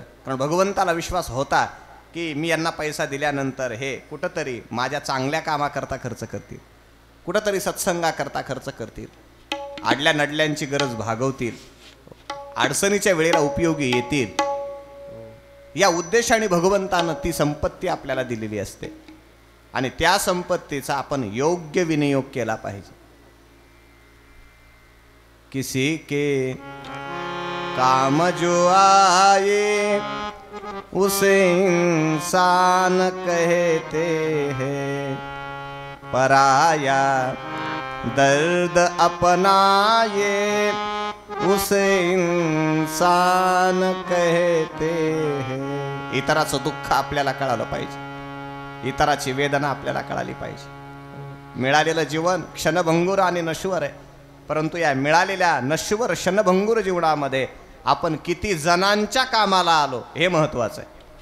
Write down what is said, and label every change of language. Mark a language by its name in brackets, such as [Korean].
[Marathi] कारण भगवंताला विश्वास होता की मी यांना पैसा दिल्यानंतर हे कुठंतरी माझ्या चांगल्या कामाकरता खर्च करतील, कुठंतरी सत्संगाकरता खर्च करतील, आडल्या नडल्यांची गरज भागवतील, अडचणीच्या वेळेला उपयोगी येतील. या उद्देशाने भगवंतानं ती संपत्ती आपल्याला दिलेली असते आणि त्या संपत्तीचा आपण योग्य विनियोग केला पाहिजे. [Hindi] किसी के काम जो आए उसे इंसान कहते हैं, पराया दर्द अपनाए उसे इंसान कहते हैं. [Marathi] इतराचं दुःख आपल्याला कळालं पाहिजे, इतराची वेदना आपल्याला कळाली पाहिजे. मिळालेलं जीवन क्षणभंगुर आणि नश्वर आहे, परंतु या मिळालेल्या नश्वर क्षणभंगुर जीवनामध्ये आपण किती जणांच्या कामाला आलो हे महत्त्वाचं आहे.